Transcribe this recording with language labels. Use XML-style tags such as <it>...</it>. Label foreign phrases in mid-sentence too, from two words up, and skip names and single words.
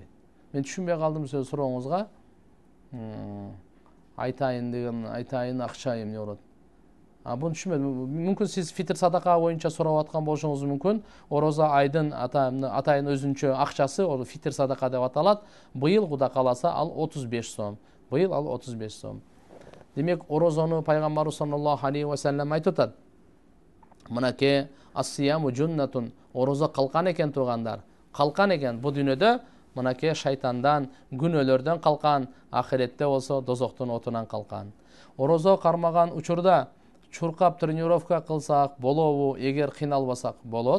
<ky>Мен түшүнбөй калдым сөз сурооңузга. Айтайын акча эмне болот. Буну түшүнбөдүм. Мүмкүн сиз фитр садака боюнча сурап аткан болушуңуз мүмкүн. Орозо айдын атайын өзүнчө акчасы, ол фитр садака деп аталат. Быйыл Кудай кааласа ал 35 сом. Быйыл ал 35 сом. Демек орозону пайгамбарыбыз</ky> <ar>صلى الله عليه وسلم</ar> <ky>айтып атат. Мынакей</ky> <ar>الصيام جنة,</ar> <ky>орозо калкан экен туугандар. Калкан экен бу дүйнөдө, мынакей шайтандан, күнөөлөрдөн калкан, ахиретте болсо дозоктун отунан калкан. Орозо кармаган учурда чуркап тренировка кылсак болобу, эгер кыйналбасак болот?</ky>